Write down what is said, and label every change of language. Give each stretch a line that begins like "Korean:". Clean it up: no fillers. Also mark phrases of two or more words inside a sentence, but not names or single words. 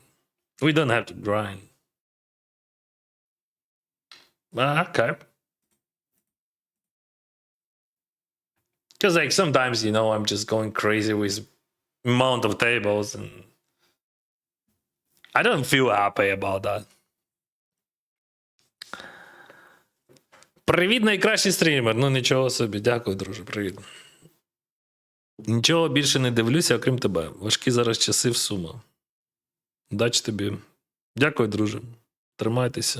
English: We don't have to grind. Okay. Because like sometimes, you know, I'm just going crazy with amount of tables and I don't feel happy about that.
Ukrainian: Привіт, найкращий стрімер. Ну нічого собі, дякую, друже, привіт. Нічого більше не дивлюся, окрім тебе. Важкі зараз часи в Сумо. Удачі тобі. Дякую, друже. Тримайтеся.